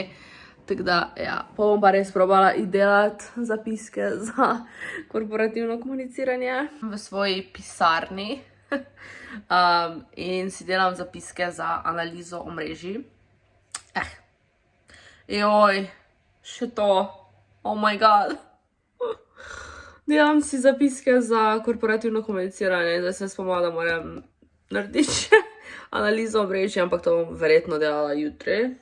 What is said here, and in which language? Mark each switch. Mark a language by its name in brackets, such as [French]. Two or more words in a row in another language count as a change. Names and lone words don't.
[Slovenian] Tako da, ja, pa bom pa res probala delati zapiske za korporativno komuniciranje v svoji pisarni. In si delam zapiske za analizo omrežij. Joj, še to, [English] oh my god. [Slovenian] Delam si zapiske za korporativno komuniciranje, zdaj se spomnila, da moram narediti še analizo omrežij, ampak to bom verjetno delala jutri.